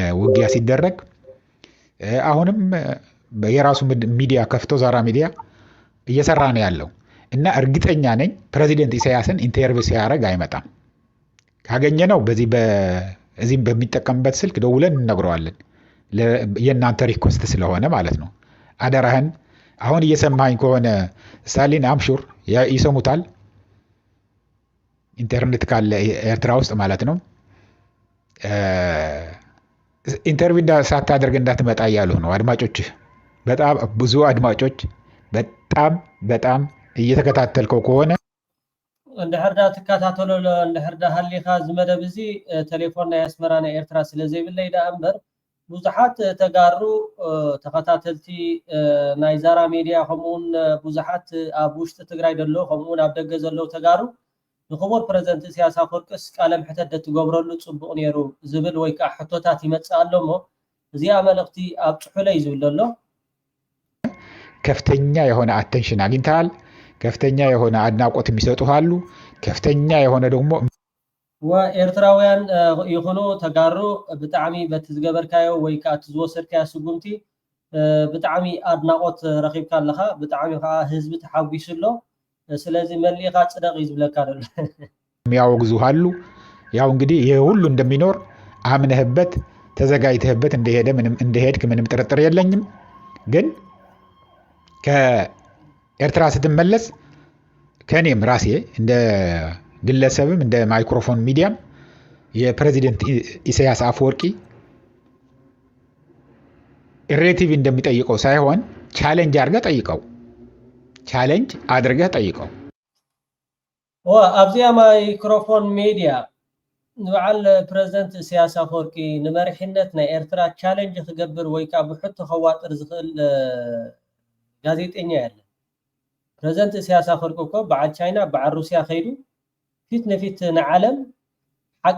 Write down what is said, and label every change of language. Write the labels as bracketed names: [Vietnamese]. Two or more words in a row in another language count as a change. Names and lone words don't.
[Amharic] ውጊያ ሲደረግ አሁንም የራሱ ሚዲያ ከፍቶ ዛራ ሚዲያ እየሰራ ነው ያለው እና እርግጠኛ ነኝ ፕሬዚደንት ኢሳያስን ኢንተርቪው ሲያደርግ አይመጣም። ካገኘነው እዚህም በሚጠቀምበት ስልክ ደውለን እነግረዋለን። የእናንተ ሪኮስት ስለሆነ ማለት ነው። አደራህን አሁን እየሰማኝ ከሆነ ስታሊን አምሹር ይሰሙታል። ኢንተርኔት ካለ ኤርትራ ውስጥ ማለት ነው። ኢንተርቪው ሳታደርግ እንዳትመጣ እያሉ ነው አድማጮች። በጣም ብዙ አድማጮች በጣም እየተከታተልከው ከሆነ [Tigrinya] እንድሕርዳ ትከታተሎ እንድሕርዳ ሃሊኻ ዝመደብ እዚ ቴሌፎን ናይ ኣስመራ ናይ ኤርትራ ስለዘይብለይ ዳ እምበር ብዙሓት ተጋሩ ተኸታተልቲ ናይ ዛራ ሚድያ ከምኡውን ብዙሓት ኣብ ውሽጢ ትግራይ ደሎ ከምኡውን ኣብ ደገ ዘለዉ ተጋሩ ንኽቡር ፕሬዚደንት ኢሳያስ ኣፈወርቂስ ቃለ ምሕተት ደትገብረሉ ፅቡቅ ነይሩ ዝብል ወይ ከዓ ሕቶታት ይመፅእ ኣሎ እሞ እዚኣ መልእኽቲ ኣብ ጭሑለይ ዝብል ኣሎ። [Amharic] ከፍተኛ የሆነ አቴንሽን አግኝተሃል። ከፍተኛ የሆነ አድናቆት የሚሰጡህ አሉ። ከፍተኛ የሆነ ደግሞ [Tigrinya] ወኤርትራውያን ይኹኑ ተጋሩ ብጣዕሚ በቲ ዝገበርካዮ ወይ ከዓ እቲ ዝወሰድካዮ ስጉምቲ ብጣዕሚ አድናቆት ረኺብካ ኣለኻ። ብጣዕሚ ከዓ ህዝቢ ተሓጒሱ ኣሎ። ስለዚ መሊእኻ ፅደቅ እዩ ዝብለካ ደሎ [Amharic] የሚያወግዙህ አሉ። ያው እንግዲህ ይህ ሁሉ እንደሚኖር አምነህበት ተዘጋጅተህበት እንደሄድክ ምንም ጥርጥር የለኝም። ግን ከኤርትራ ስትመለስ ከኔም ራሴ እንደ ግለሰብም እንደ ማይክሮፎን ሚዲያም የፕሬዚደንት ኢሳያስ አፈወርቂ ኢሬቲቭ እንደሚጠይቀው ሳይሆን ቻሌንጅ አድርገህ ጠይቀው። [Tigrinya] ኣብዚኣ ማይክሮፎን ሚድያ ንበዓል ፕሬዚደንት ኢሳያስ አፈወርቂ ንመሪሕነት ናይ ኤርትራ ቻሌንጅ ክገብር ወይ ከዓ ብሕቶ ከዋጥር ዝኽእል ጋዜጠኛ ያለ ፕሬዚደንት ኢሳያስ አፈወርቂ እኮ በዓል ቻይና በዓል ሩስያ ከይዱ ፊት ንፊት ንዓለም ሓቂ